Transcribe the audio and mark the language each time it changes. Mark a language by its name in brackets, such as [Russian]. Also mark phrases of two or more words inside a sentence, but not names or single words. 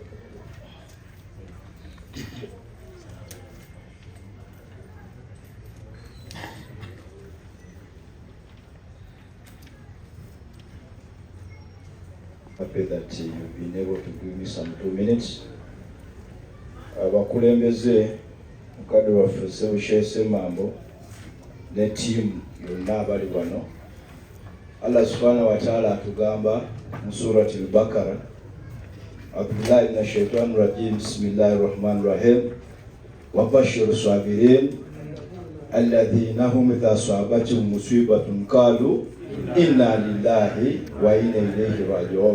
[English] Happy that you've been able to give me some 2 minutes. [Ganda] Abakulembeze mukadde waffe Ssebushese Mambo ne team yonna abali wano. [Arabic] الله سبحانه وتعالى [Ganda] atugamba mu [Arabic] سورة البقرة، أعوذ بالله من الشيطان الرجيم، بسم الله الرحمن الرحيم، وبشر الصابرين الذين إذا أصابتهم مصيبة قالوا إنا لله وإنا إليه راجعون.